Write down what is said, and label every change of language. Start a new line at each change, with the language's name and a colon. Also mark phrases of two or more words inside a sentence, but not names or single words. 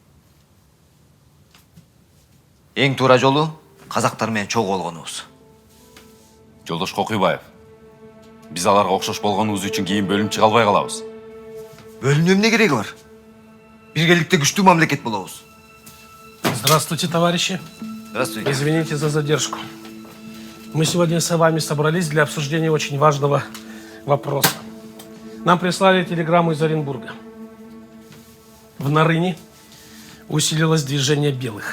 Kyrgyz: Эң туура жолу казактар менен чогуу болгонубуз. Жолдош Кокуйбаев, биз аларга окшош болгонубуз үчүн кийин бөлүнүп чыга албай калабыз. Бөлүнүү эмне кереги бар? Биргеликте күчтүү мамлекет болобуз.
Russian: Здравствуйте, товарищи. Здравствуйте. Извините за задержку. Мы сегодня с вами собрались для обсуждения очень важного вопроса. Нам прислали телеграмму из Оренбурга. В Нарыне усилилось движение белых.